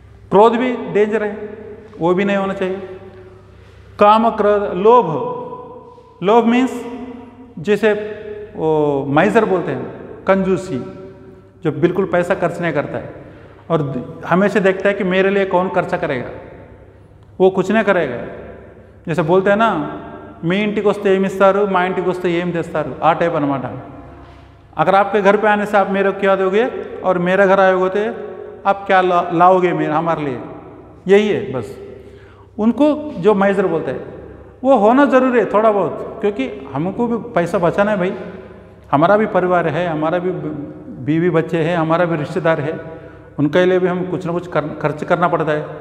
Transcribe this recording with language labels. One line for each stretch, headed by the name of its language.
Hindi: क्रोध भी डेंजर है, वो भी नहीं होना चाहिए। काम, क्रोध, लोभ मीन्स जैसे वो माइजर बोलते हैं, कंजूसी, जो बिल्कुल पैसा खर्च नहीं करता है और हमेशा देखता है कि मेरे लिए कौन खर्चा करेगा, वो कुछ नहीं करेगा। जैसे बोलते हैं ना,
Telugu: మీ ఇంటికి వస్తే ఏమి ఇస్తారు, మా ఇంటికి వస్తే ఏం తెస్తారు, ఆ टाइप అనమాట।
Hindi: अगर आपके घर पे आने से आप मेरे को क्या दोगे और मेरा घर आयोगे तो आप क्या लाओगे हमारे लिए, यही है बस। उनको जो माइजर बोलते हैं वो होना ज़रूरी है थोड़ा बहुत, क्योंकि हमको भी पैसा बचाना है भाई। हमारा भी परिवार है, हमारा भी बीवी बच्चे हैं, हमारा भी रिश्तेदार है, उनके लिए भी हम कुछ ना कुछ खर्च करना पड़ता है।